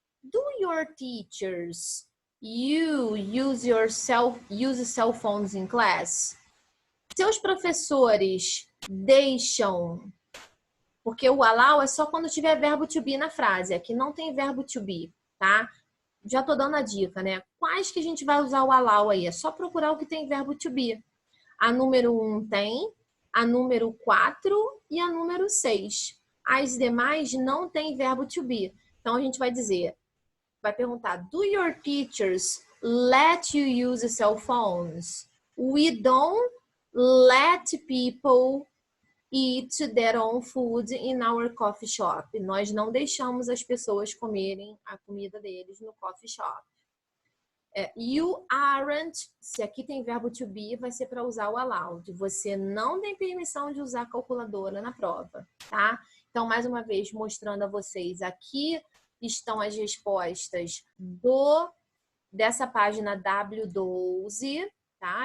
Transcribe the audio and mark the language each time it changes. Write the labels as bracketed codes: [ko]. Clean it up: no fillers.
[en] Do your teachers use cell phones in class? [pt] Seus professores deixam... Porque o allow é só quando tiver verbo to be na frase. Aqui não tem verbo to be, tá? Já tô dando a dica, né? Quais que a gente vai usar o allow aí? É só procurar o que tem verbo to be. A número 1 tem, a número 4 e a número 6. As demais não tem verbo to be. Então, a gente vai dizer, vai perguntar, [en] do your teachers let you use cell phones? We don't let people eat their own food in our coffee shop. [pt] Nós não deixamos as pessoas comerem a comida deles no coffee shop. [en] You aren't, [pt] se aqui tem verbo to be, vai ser para usar o allowed. Você não tem permissão de usar a calculadora na prova, tá? Então, mais uma vez, mostrando a vocês, aqui estão as respostas dessa página W12, tá?